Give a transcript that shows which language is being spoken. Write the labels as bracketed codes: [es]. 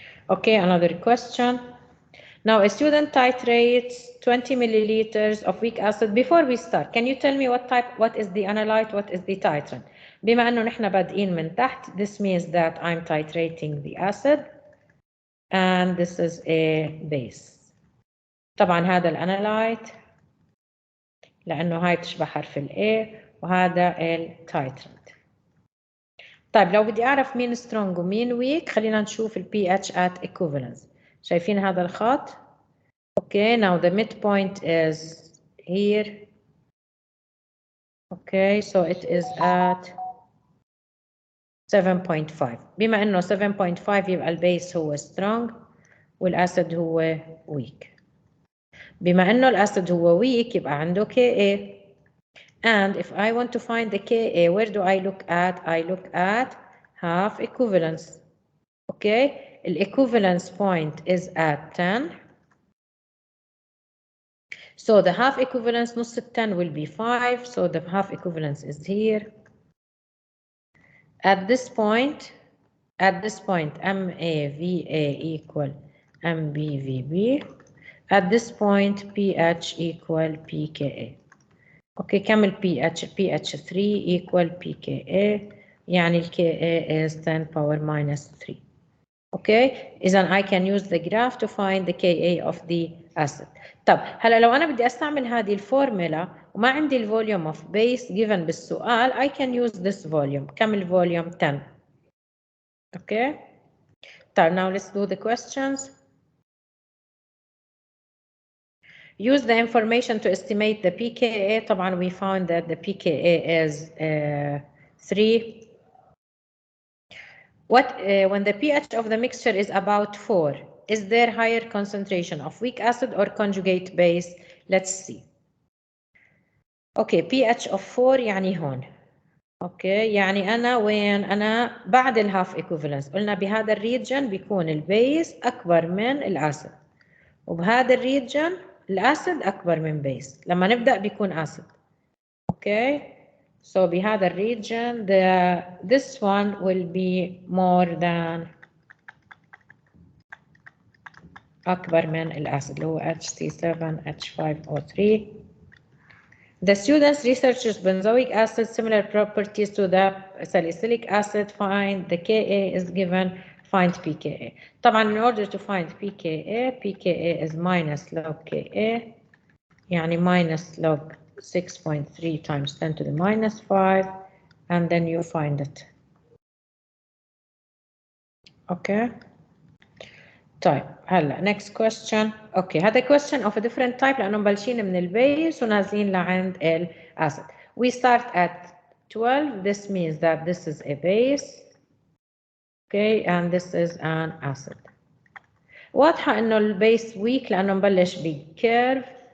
[en] Okay, another question. Now a student titrates 20 milliliters of weak acid. Before we start, can you tell me what is the analyte, what is the titrant? بما انه نحن بادئين من تحت, this means that I'm titrating the acid and this is a base. [ar] طبعا هذا الانالايت لانه هاي بتشبه حرف ال A وهذا التايترنت. طيب لو بدي اعرف مين سترونج ومين ويك, خلينا نشوف ال pH at equivalence. [en] شايفين هذا الخط؟ Okay, now the midpoint is here. Okay, so it is at 7.5. [ar] بما انه 7.5 يبقى البيس هو strong والاسيد هو weak. بما انه الاسيد هو weak يبقى عنده Ka. [en] And if I want to find the Ka, where do I look at? I look at half equivalence. Okay, the equivalence point is at 10. So the half equivalence نص 10 will be 5. So the half equivalence is here. At this point, MAVA equal MBVB. At this point, pH equal pKa. Okay, كم pH? pH 3 equal pKa. يعني Ka is 10 power minus 3. Okay, إذا I can use the graph to find the Ka of the acid. [ar] طب هلا لو أنا بدي أستعمل هذه الفورمولا وما عندي الفوليوم of base given بالسؤال, I can use this volume. كم الفوليوم؟ 10. Okay. [en] طيب now let's do the questions. Use the information to estimate the pKa. طبعا we found that the pKa is 3. When the pH of the mixture is about 4, is there higher concentration of weak acid or conjugate base? Let's see. Okay, pH of 4 يعني هون. [ar] Okay, يعني أنا وين؟ أنا بعد الهاف equivalence. قلنا بهذا الريجن بيكون البيس أكبر من الأسيد. وبهذا الريجن الأسيد أكبر من بيس. لما نبدأ بيكون أسيد. Okay. [en] So بهذا الريجن this one will be more than أكبر من الأسيد اللي هو HC7H5O3. The students researches benzoic acid similar properties to the salicylic acid. Find the Ka is given. Find pKa. طبعا in order to find pKa is minus log Ka يعني minus log 6.3 times 10 to the minus 5 and then you find it. Okay. طيب هلا next question. [ar] Okay, هذا question of a different type لأنه مبلشين من البيس ونازلين لعند الأسيد. [en] We start at 12. This means that this is a base. Okay, and this is an acid. واضحة إنه البيس weak لأنه مبلش بكيرف